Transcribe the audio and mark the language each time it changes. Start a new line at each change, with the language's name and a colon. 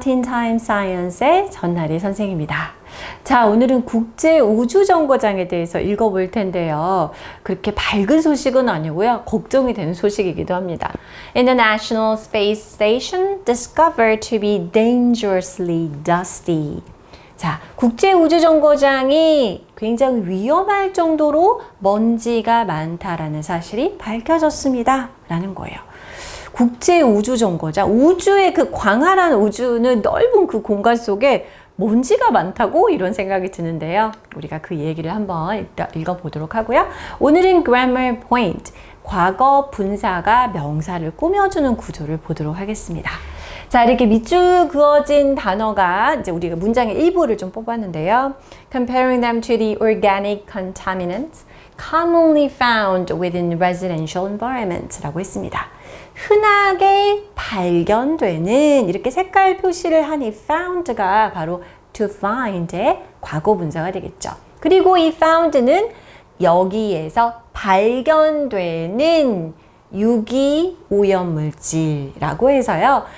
Korean: Teen Time Science의 전나리 선생입니다. 자, 오늘은 국제 우주정거장에 대해서 읽어볼 텐데요. 그렇게 밝은 소식은 아니고요. 걱정이 되는 소식이기도 합니다.
English: International Space Station discovered to be dangerously dusty.
Korean: 자, 국제 우주정거장이 굉장히 위험할 정도로 먼지가 많다라는 사실이 밝혀졌습니다. 라는 거예요. 국제 우주정거장, 우주의 그 광활한 우주는 넓은 그 공간 속에 먼지가 많다고 이런 생각이 드는데요. 우리가 그 얘기를 한번 읽어보도록 하고요. 오늘은 grammar point, 과거 분사가 명사를 꾸며주는 구조를 보도록 하겠습니다. 자, 이렇게 밑줄 그어진 단어가 이제 우리가 문장의 일부를 좀 뽑았는데요.
English: Comparing them to the organic contaminants commonly found within residential environments
Korean: 라고 했습니다. 흔하게 발견되는 이렇게 색깔 표시를 한 이 found가 바로 to find의 과거 분사가 되겠죠. 그리고 이 found는 여기에서 발견되는 유기 오염물질이라고 해서요.